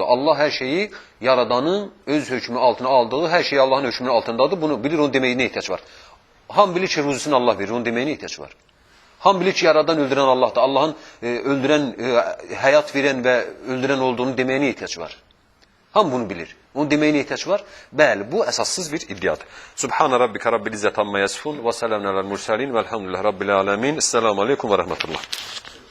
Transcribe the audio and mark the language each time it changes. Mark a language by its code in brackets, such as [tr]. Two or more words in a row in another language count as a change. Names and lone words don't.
[az] Allah hər şeyi yaradanın öz hökmü altına aldığı, hər şey Allahın hökmünün altındadır. Bunu bilir, onun deməyinə ehtiyac var. Ham bilir ki, ruzusunu Allah verir, onun deməyinə ehtiyac var. Ham bilir ki, yaradan, öldürən Allahdır. Allahın öldürən, həyat verən və öldürən olduğunu deməyinə ehtiyac var. Ham bunu bilir. Onun deməyinə ehtiyac var. Bəli, bu əsassız bir iddiadır. [ar] سبحان ربك رب العزة عما يصفون و سلام على المرسلين و الحمد لله رب العالمين. السلام عليكم و رحمة الله.